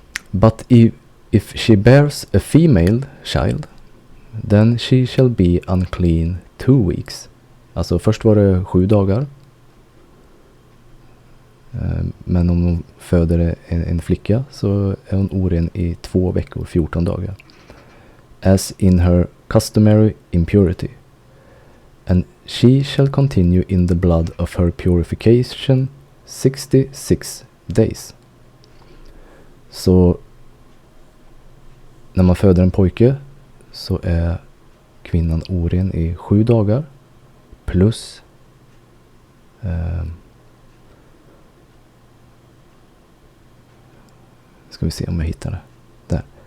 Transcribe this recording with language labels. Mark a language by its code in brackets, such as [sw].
[en] But if she bears a female child, then she shall be unclean 2 weeks. [sv] Alltså först var det 7 dagar. Men om hon föder en flicka så är hon oren i 2 veckor, 14 dagar. [en] As in her customary impurity. And she shall continue in the blood of her purification 66 days. [sv] Så när man föder en pojke så är kvinnan oren i 7 dagar plus ska vi se om jag hittar det. Där.